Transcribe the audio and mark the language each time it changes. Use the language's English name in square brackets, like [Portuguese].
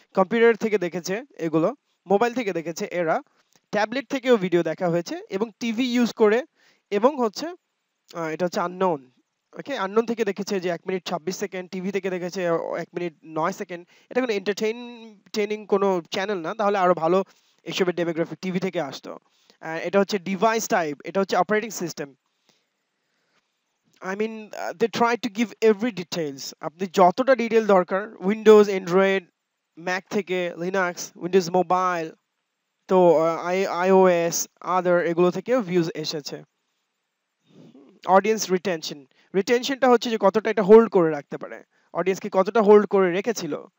[Bangla] Computer থেকে দেখেছে এগুলো, মোবাইল থেকে দেখেছে এরা, ট্যাবলেট থেকেও ভিডিও দেখা হয়েছে এবং টিভি ইউজ করে, এবং হচ্ছে এটা হচ্ছে আননোন, ওকে আননোন থেকে দেখেছে যে 1 মিনিট 26 সেকেন্ড, টিভি থেকে দেখেছে 1 মিনিট 9 সেকেন্ড। এটা কোনো এন্টারটেইনিং কোনো চ্যানেল না, তাহলে আরো ভালো এসবের ডেমোগ্রাফি টিভি থেকে আসতো। এটা হচ্ছে ডিভাইস টাইপ, এটা হচ্ছে operating system. [English] I mean, they try to give every details. [Bangla] আপনি যতটা ডিটেইল দরকার, উইন্ডোজ, অ্যান্ড্রয়েড, ম্যাক থেকে লিনাক্স, উইন্ডোজ মোবাইল, তো আইওএস, আদার এগুলো থেকেও ভিউজ এসেছে। অডিয়েন্স রিটেনশনটা হচ্ছে যে কতটা এটা হোল্ড করে রাখতে পারে, অডিয়েন্সকে কতটা হোল্ড করে রেখেছিল।